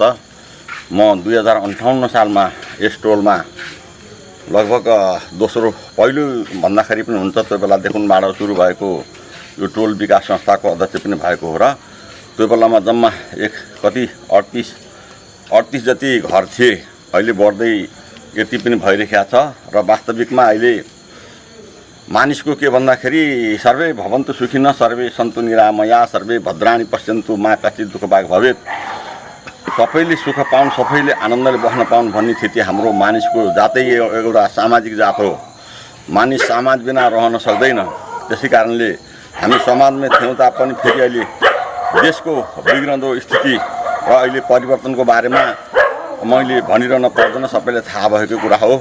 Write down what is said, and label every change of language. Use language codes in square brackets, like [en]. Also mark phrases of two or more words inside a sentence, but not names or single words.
[ne] म 2058 सालमा यस टोलमा लगभग दोस्रो पहिलो भन्दाखेरि पनि हुन्छ त्यो बेलादेखिबाट सुरु भएको यो टोल विकास संस्थाको अध्यक्ष पनि भएको हो। र त्यो बेलामा जम्मा 38 जति घर थिए, अहिले बढ्दै यति पनि भइरहेको छ। र वास्तविकमा अहिले मानिसको के भन्दाखेरि [sa] सर्वे भवन्तु सुखिनः सर्वे सन्तु निरामया सर्वे भद्राणि पश्यन्तु मा कश्चित् दुःख भाग भवेत्। [ne] सबैले सुख पाउन्, सबैले आनन्दले बस्न पाउन् भन्ने स्थिति हाम्रो मानिसको जातै एउटा सामाजिक जात हो। मानिस समाज बिना रहन सक्दैन। त्यसै कारणले हामी समाजमा थियौँ तापनि फेरि अहिले देशको बिग्रँदो स्थिति र अहिले परिवर्तनको बारेमा मैले भनिरहन पर्दैन, सबैलाई थाहा भएको कुरा हो।